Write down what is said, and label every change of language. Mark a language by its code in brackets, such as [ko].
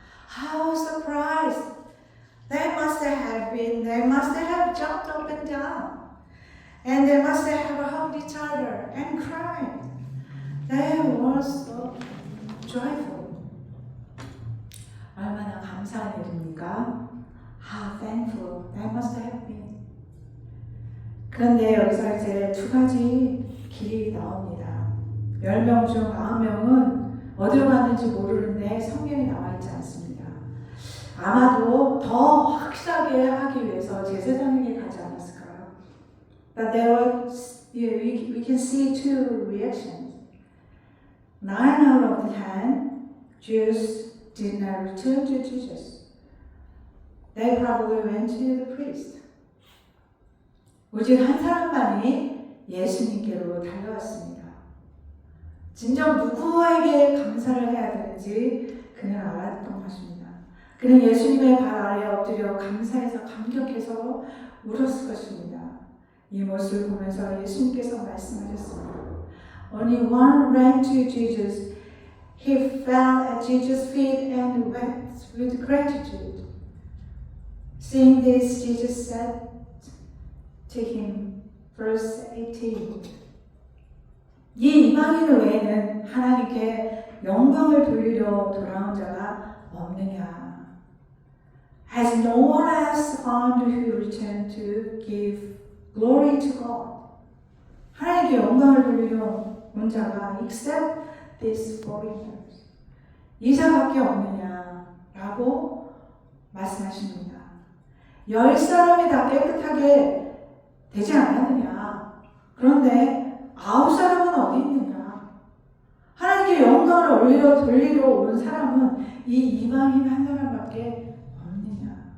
[en] How surprised! They must have jumped up and down. And they must have hugged each other and cried. They were so joyful. [ko] 얼마나 감사한 일입니까? [en] How thankful they must have been. [ko] 그런데 여기서 이제 두 가지 길이 나옵니다. 10명 중 9명은 어디로 갔는지 모르는데 성경에 나와 있지 않습니다. 아마도 더 확실하게 하기 위해서 제사장에게 가지 않았을까요? [en] But there was, we can see two reactions. 9 out of the 10 Jews did not return to Jesus. They probably went to the priest. [ko] 오직 한 사람만이 예수님께로 달려왔습니다. 진정 누구에게 감사를 해야 되는지 그는 알았던 것입니다. 그는 예수님의 발 아래에 엎드려 감사해서 감격해서 울었을 것입니다. 이 모습을 보면서 예수님께서 말씀하셨습니다. [en] Only one ran to Jesus. He fell at Jesus' feet and wept with gratitude. Seeing this, Jesus said to him, verse 18. [ko] 이 이방인 외에는 하나님께 영광을 돌리려 돌아온 자가 없느냐? [en] Has no one else found who returned to give glory to God? [ko] 하나님께 영광을 돌리려 온 자가 [en] except these foreigners. [ko] 이자밖에 없느냐라고 말씀하십니다. 10사람이 다 깨끗하게 되지 않았느냐? 그런데 9사람은 어디 있느냐? 하나님께 영광을 돌리러 온 사람은 이 이방인 한 사람밖에 없느냐?